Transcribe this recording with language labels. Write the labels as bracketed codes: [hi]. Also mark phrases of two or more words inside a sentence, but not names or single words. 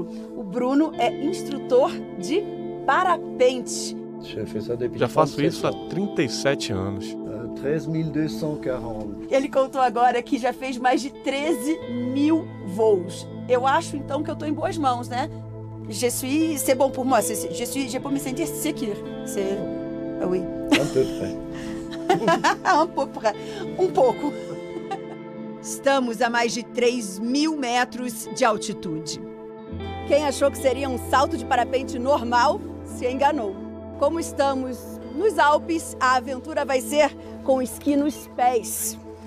[pt] O Bruno é instrutor de parapente. Já faço isso há 37 anos. 13.240. Ele contou agora que já fez mais de 13.000 voos. Eu acho então que eu estou em boas mãos, né? [fr] C'est bon pour moi. Je peux me sentir sécure. Oui. [pt] Um pouco. Estamos a mais de 3.000 metros de altitude. Quem achou que seria um salto de parapente normal se enganou. Como estamos nos Alpes, a aventura vai ser com esqui nos pés.